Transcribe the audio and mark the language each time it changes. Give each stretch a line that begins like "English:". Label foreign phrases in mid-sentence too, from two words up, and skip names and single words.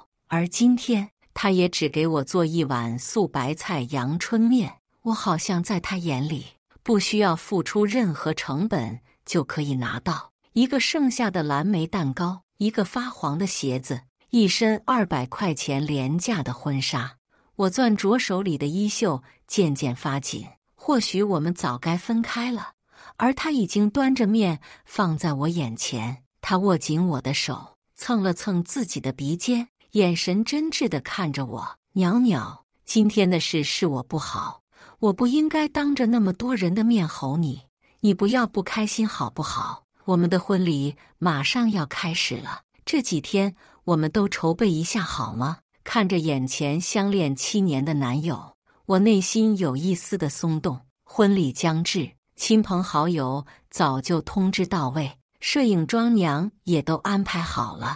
Chinese: 而今天他也只給我做一碗素白菜陽春麵，我好像在他眼裡不需要付出任何成本就可以拿到一個剩下的藍莓蛋糕，一個發黃的鞋子，一身200塊錢廉價的婚紗。我攥着手裡的衣袖漸漸發緊，或許我們早該分開了。而他已經端着麵放在我眼前，他握緊我的手，蹭了蹭自己的鼻尖，眼神真摯地看着我。裊裊，今天的事是我不好，我不應該當着那麼多人的面吼你，你不要不開心好不好？我們的婚禮馬上要開始了，這幾天我們都籌備一下好嗎？看着眼前相戀7年的男友，我內心有一絲的鬆動。婚禮將至，親朋好友早就通知到位，攝影妝娘也都安排好了。